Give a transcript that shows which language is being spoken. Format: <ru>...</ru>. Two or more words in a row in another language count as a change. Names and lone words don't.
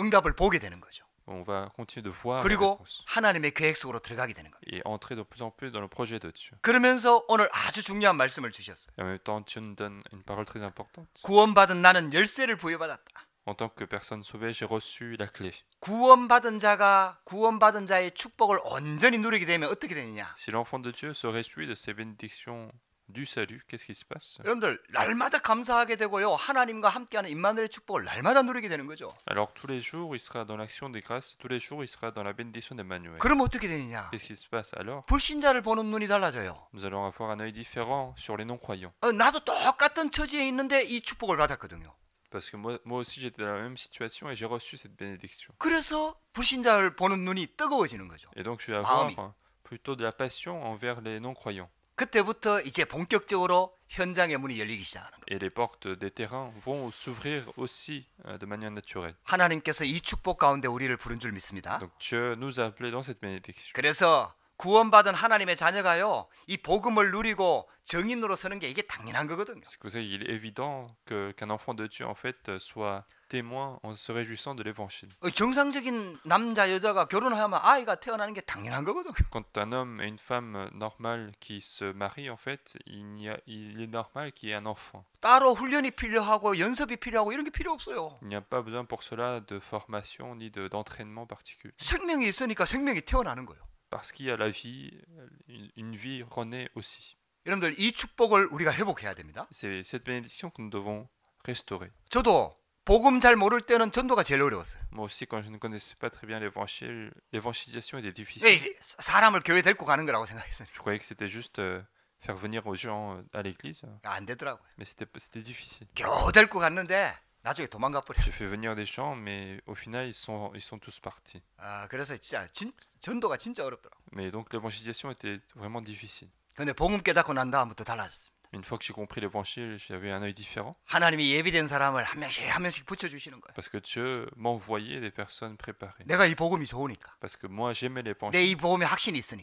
<ko>응답을 보게 되는 거죠.</ko> <fr>On va continuer de voir les 그리고 réponses</fr> <ko>하나님의 계획 속으로 들어가게 되는 겁니다.</ko> <fr>et entrer de plus en plus dans le projet de Dieu.</fr> <ko>그러면서 오늘 아주 중요한 말씀을 주셨어요.</ko> <fr>Et en même temps, Dieu nous donne une parole très importante.</fr> <ko>구원받은 나는 열쇠를 부여받았다.</ko> <fr>En tant que personne sauvée, j'ai reçu la clé.</fr> <ko>구원받은 자가 구원받은 자의 축복을 온전히 누리게 되면 어떻게 되느냐?</ko> <fr>Si l'enfant de Dieu se réjouit de ces bénédictions du salut, qu'est-ce qui se passe?</fr> <ko>여러분들 날마다 감사하게 되고요. 하나님과 함께하는 임마누엘의 축복을 날마다 누리게 되는 거죠.</ko> <fr>Alors tous les jours, il sera dans l'action des grâces. Tous les jours, il sera dans la bénédiction d'Emmanuel.</fr> <ko>그럼 어떻게 되느냐?</ko> <fr>Qu'est-ce qui se passe alors?</fr> <ko>불신자를 보는 눈이 달라져요.</ko> <fr>Nous allons avoir un œil différent sur les non-croyants.</fr> <ko>나도 똑같은 처지에 있는데 이 축복을 받았거든요.</ko> <fr>Parce que moi aussi, j'étais dans la même situation et j'ai reçu cette bénédiction.</fr> <ko>그래서 불신자를 보는 눈이 뜨거워지는 거죠.</ko> <fr>Et donc, je vais 마음이. avoir plutôt de la passion envers les non-croyants.</fr> <ko>그때부터 이제 본격적으로 현장의 문이 열리기 시작하는 거예요.</ko> <fr>Et les portes des terrains vont s'ouvrir aussi de manière naturelle.</fr> <ko>하나님께서 이 축복 가운데 우리를 부른 줄 믿습니다.</ko> <fr>Donc Dieu nous a appelés dans cette bénédiction.</fr> <ko>그래서 구원받은 하나님의 자녀가요, 이 복음을 누리고 정인으로 서는 게 이게 당연한 거거든요.</ko> <fr>C'est pour ça qu'il est évident qu'un enfant de Dieu en fait soit témoin en se réjouissant de l'évangile.</fr> <ko>정상적인 남자 여자가 결혼하면 아이가 태어나는 게 당연한 거거든요.</ko> <fr>Quand un homme et une femme normale qui se marient en fait, il est normal qu'il y ait un enfant.</fr> <ko>따로 훈련이 필요하고 연습이 필요하고 이런 게 필요 없어요.</ko> <fr>Il n'y a pas besoin pour cela de formation ni d'entraînement particulier.</fr> <ko>생명이 있으니까 생명이 태어나는 거예요.</ko> <fr>Parce qu'il y a la vie, une vie renaît aussi.</fr> <ko>여러분들 이 축복을 우리가 회복해야 됩니다.</ko> <fr>C'est cette bénédiction que nous devons restaurer.</fr> <ko>저도 복음 잘 모를 때는 전도가 제일 어려웠어요.</ko> <fr>Moi aussi, quand je ne connaissais pas très bien l'évangile, l'évangélisation était difficile.</fr> <ko>사람을 교회 데리고 가는 거라고 생각했어요.</ko> <fr>Je croyais que c'était juste faire venir aux gens à l'église,</fr> <ko>안 되더라고요.</ko> <fr>mais c'était difficile.</fr> <ko>겨우 데리고 갔는데 나중에 도망가 버려.</ko> <fr>J'ai fait venir des gens, mais au final, ils sont tous partis.</fr> <ko>그래서 진짜 전도가 진짜 어렵더라고.</ko> <fr>Mais donc l'évangélisation était vraiment difficile.</fr> <ko>근데 복음 깨닫고 난 다음부터 달라졌습니다.</ko> <fr>Une fois que j'ai compris l'évangile, j'avais un œil différent.</fr> <ko>하나님이 예비된 사람을 한 명씩 붙여 주시는 거예요.</ko> <fr>Parce que Dieu m'envoyait des personnes préparées.</fr> <ko>내가 이 복음이 좋으니까.</ko> <fr>Parce que moi j'aimais 내 l'évangile.</fr> <ko>이 복음에 확신이 있으니까.</ko>